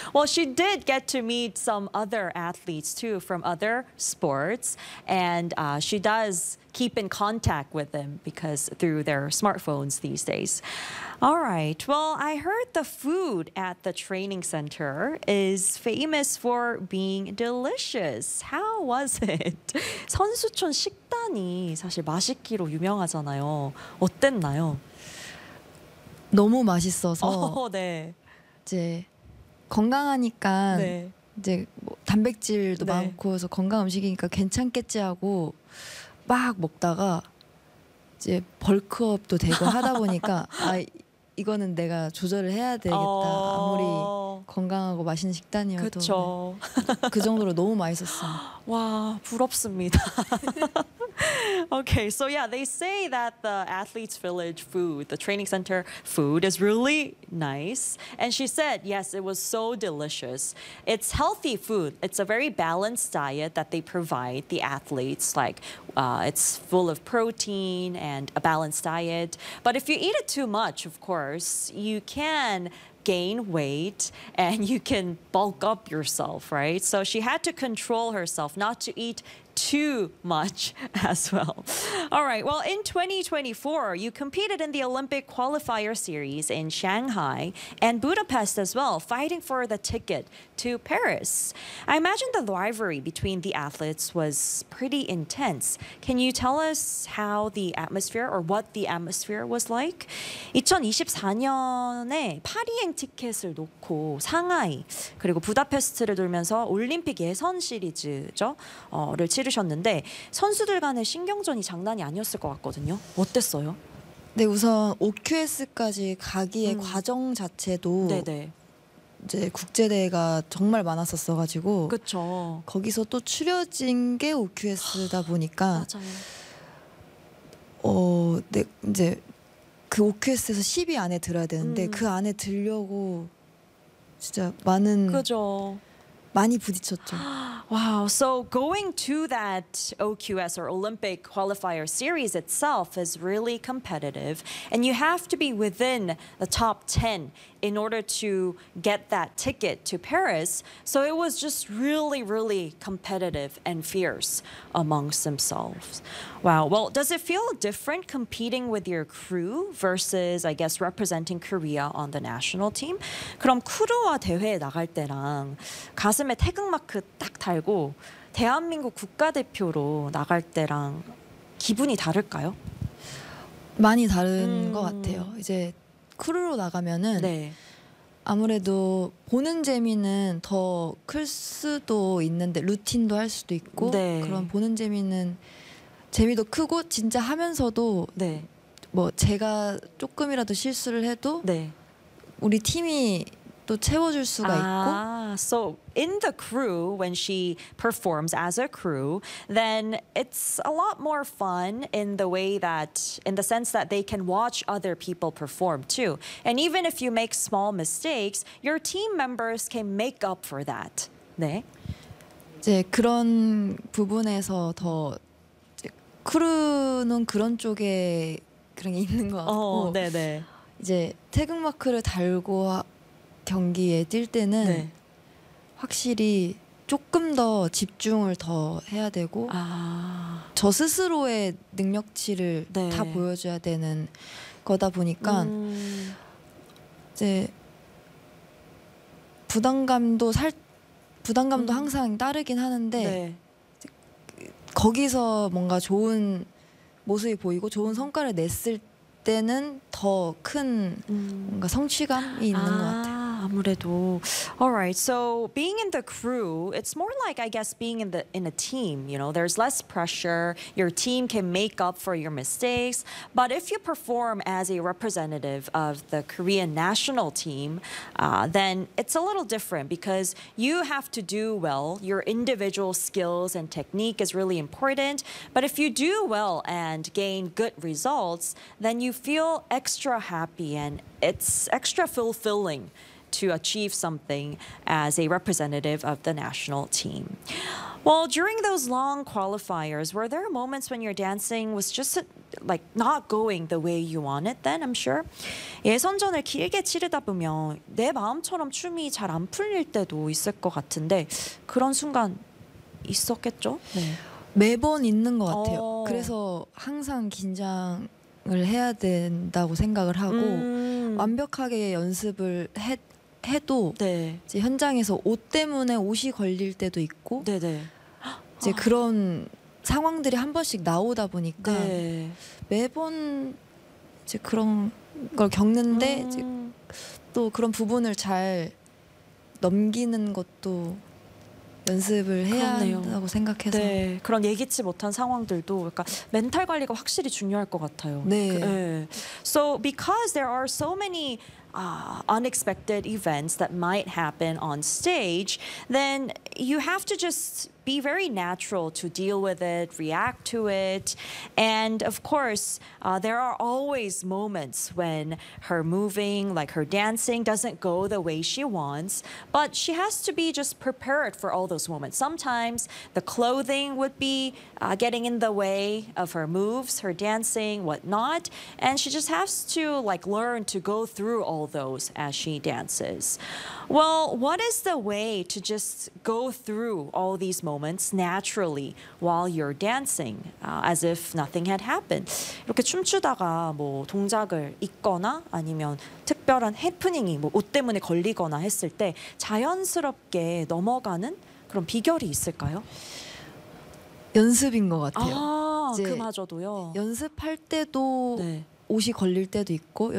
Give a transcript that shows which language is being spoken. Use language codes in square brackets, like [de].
[en] Well, she did get to meet some other athletes too from other sports, and she does keep in contact with them because through their smartphones these days. All right. Well, I heard the food at the training center is famous for being delicious. How was it? [ko] 선수촌 식단이 사실 맛있기로 유명하잖아요. 어땠나요? 너무 맛있어서 네. 이제 건강하니까 네. 이제 뭐 단백질도 네. 많고 그래서 건강 음식이니까 괜찮겠지 하고 막 먹다가 이제 벌크업도 되고 하다 보니까 아 이거는 내가 조절을 해야 되겠다. 아무리 건강하고 맛있는 식단이어도 그쵸. 그 정도로 너무 맛있었어. 와 부럽습니다. [en] Okay, so yeah, they say that the athletes' village food, the training center food, is really nice. And she said, yes, it was so delicious. It's healthy food. It's a very balanced diet that they provide the athletes. Like, it's full of protein and a balanced diet. But if you eat it too much, of course, you can gain weight and you can bulk up yourself, right? So she had to control herself not to eat too much as well. All right, well, in 2024, you competed in the Olympic qualifier series in Shanghai and Budapest as well, fighting for the ticket to Paris. I imagine the rivalry between the athletes was pretty intense. Can you tell us how the atmosphere or what the atmosphere was like? [ko] 2024년에 파리행 티켓을 놓고 상하이 그리고 부다페스트를 돌면서 올림픽 예선 시리즈죠. 치르셨는데 선수들 간의 신경전이 장난이 아니었을 것 같거든요. 어땠어요? 네, 우선 OQS까지 가기의 과정 자체도 네네. 이제 국제 대회가 정말 많았었어 가지고 그렇죠. 거기서 또 추려진 게 OQS다 보니까 맞아요. 네, 이제 그 OQS에서 10위 안에 들어야 되는데 그 안에 들려고 진짜 많은 그죠. 많이 부딪혔죠. [en] Wow. So going to that OQS or Olympic qualifier series itself is really competitive, and you have to be within the top 10 in order to get that ticket to Paris. So it was just really, really competitive and fierce amongst themselves. Wow. Well, does it feel different competing with your crew versus, I guess, representing Korea on the national team? [ko] 그럼 크루와 대회에 나갈 때랑 가슴에 태극마크 딱 달고 대한민국 국가대표로 나갈 때랑 기분이 다를까요? 많이 다른 것 같아요. 이제 크루로 나가면은 네. 아무래도 보는 재미는 더 클 수도 있는데 루틴도 할 수도 있고 네. 그런 보는 재미는 재미도 크고 진짜 하면서도 네. 뭐 제가 조금이라도 실수를 해도 네. 우리 팀이 또 채워줄 수가 아, [en] So in the crew, when she performs as a crew, then it's a lot more fun in the way that, in the sense that they can watch other people perform too. And even if you make small mistakes, your team members can make up for that. [ko] 네. 이제 그런 부분에서 더 이제 크루는 그런 쪽에 그런 게 있는 것 같고. 어, 네, 네. 이제 태극마크를 달고. 경기에 뛸 때는 네. 확실히 조금 더 집중을 더 해야 되고 아. 저 스스로의 능력치를 네. 다 보여줘야 되는 거다 보니까 이제 부담감도 부담감도 항상 따르긴 하는데 네. 거기서 뭔가 좋은 모습이 보이고 좋은 성과를 냈을 때는 더 큰 뭔가 성취감이 있는 아. 것 같아요. 아무래도. [en] All right. So being in the crew, it's more like, I guess, being in a team. You know, there's less pressure. Your team can make up for your mistakes. But if you perform as a representative of the Korean national team, then it's a little different because you have to do well. Your individual skills and technique is really important. But if you do well and gain good results, then you feel extra happy and it's extra fulfilling. To achieve something as a representative of the national team. Well, during those long qualifiers, were there moments when your dancing was just like not going the way you wanted then, I'm sure? [ko] 예선전을 길게 치르다 보면 내 마음처럼 춤이 잘 안 풀릴 때도 있을 것 같은데 그런 순간 있었겠죠? 네. 매번 있는 것 같아요. 어. 그래서 항상 긴장을 해야 된다고 생각을 하고 완벽하게 연습을 해도 네. 이제 현장에서 옷 때문에 옷이 걸릴 때도 있고 네네. 이제 아. 그런 상황들이 한 번씩 나오다 보니까 네. 매번 이제 그런 걸 겪는데 이제 또 그런 부분을 잘 넘기는 것도 연습을 해야 그렇네요. 한다고 생각해서 네. 그런 예기치 못한 상황들도 그러니까 멘탈 관리가 확실히 중요할 것 같아요. 네. [en] 네. So because there are so many unexpected events that might happen on stage, then you have to just be very natural to deal with it, react to it. And of course, there are always moments when her moving, like her dancing, doesn't go the way she wants. But she has to be just prepared for all those moments. Sometimes the clothing would be getting in the way of her moves, her dancing, whatnot. And she just has to like learn to go through all those as she dances. Well, what is the way to just go through all these moments naturally while you're dancing, as if nothing had happened? [ko] 이렇게 춤추다가 뭐 동작을 잊거나 아니면 특별한 해프닝이 뭐 옷 때문에 걸리거나 했을 때 자연스럽게 넘어가는 그런 비결이 있을까요? 연습인 것 같아요. 아, 그마저도요. 연습할 때도 네. 옷이 걸릴 때도 있고 네.